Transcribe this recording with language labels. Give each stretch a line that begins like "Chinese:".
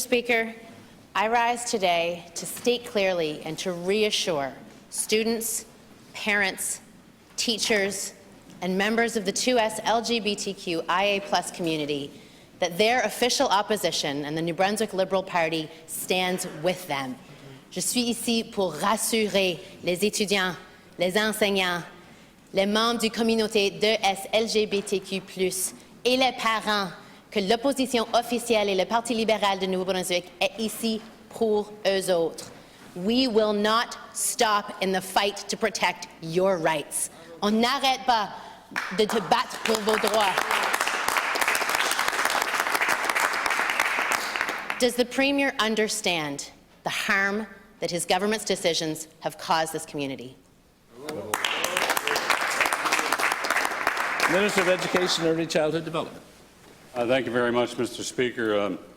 English: Speaker, I rise today to state clearly and to reassure students, parents, teachers, and members of the 2S LGBTQIA+ community that their official opposition and the New Brunswick Liberal Party stands with them.
French: Je suis ici pour rassurer les étudiants, les enseignants, les membres du communauté 2S LGBTQ+, et les parents que l'opposition officielle et le Parti libéral de Nouveau-Brunswick est ici pour eux autres.
English: We will not stop in the fight to protect your rights.
French: On n'arrête pas de te battre pour vos droits.
English: Does the Premier understand the harm that his government's decisions have caused this community? Minister of Education and Early Childhood Development. Thank you very much, Mr. Speaker.